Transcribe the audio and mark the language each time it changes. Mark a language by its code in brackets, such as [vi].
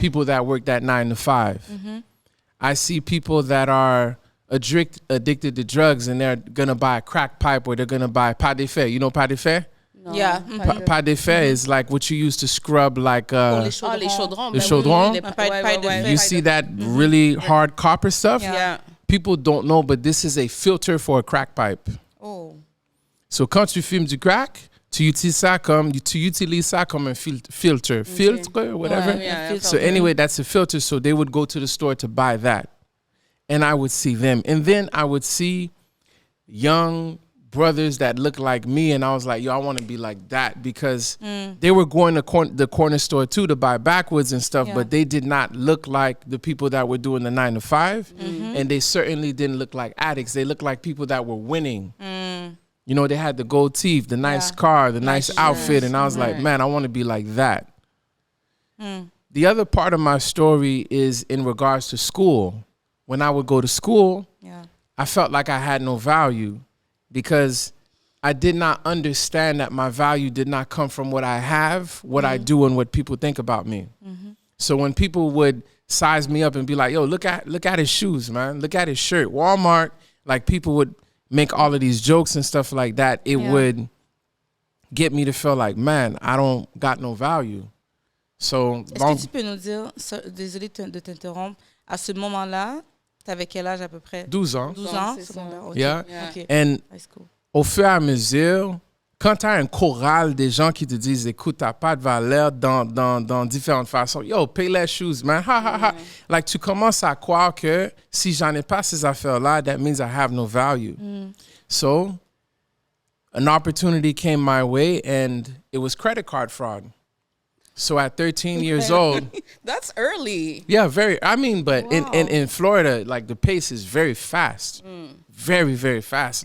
[en] People that work that 9 to 5. I see people that are addicted to drugs and they're going to buy a crack pipe or they're going to buy pas de fer. You know pas de fer? No, Yeah. Pas de fer is like what you use to scrub like [fr] les chaudrons. Le Ben chaudron? oui, [en] you see that really hard copper stuff? Yeah. People don't know, but this is a filter for a crack pipe. Oh. [fr] So quand tu fumes du crack, tu utilises ça comme un filtre, whatever. [en] Yeah, So anyway, that's a filter. So they would go to the store to buy that. And I would see them. And then I would see young brothers that looked like me. And I was like, yo, I want to be like that. Because they were going to the corner store too to buy backwoods and stuff. Yeah. But they did not look like the people that were doing the 9 to 5. And they certainly didn't look like addicts. They looked like people that were winning. You know, they had the gold teeth, the nice car, the nice outfit. And I was like, man, I want to be like that. The other part of my story is in regards to school. When I would go to school, I felt like I had no value because I did not understand that my value did not come from what I have, what I do, and what people think about me. So when people would size me up and be like, yo, look at his shoes, man. Look at his shirt. Walmart, like people would make all of these jokes and stuff like that. It would get me to feel like, man, I don't got no value. So, [fr] Est-ce que tu peux nous dire, désolé de t'interrompre, à ce moment-là, t'avais quel âge à peu près? 12 ans. 12 ans? C'est ça. Secondaire, ok. [en] Yeah. Ok. And High school. [fr] au fur et à mesure, quand tu as un choral des gens qui te disent, écoute, t'as pas de valeur dans différentes façons. Yo, pay les shoes, man. Ha, ha, ha. Like, tu commences à croire que si j'en ai pas ces affaires-là, [en] that means I have no value. So, an opportunity came my way, and it was credit card fraud. So at 13 years old, That's early. yeah, but in Florida, like the pace is very fast, very, very fast.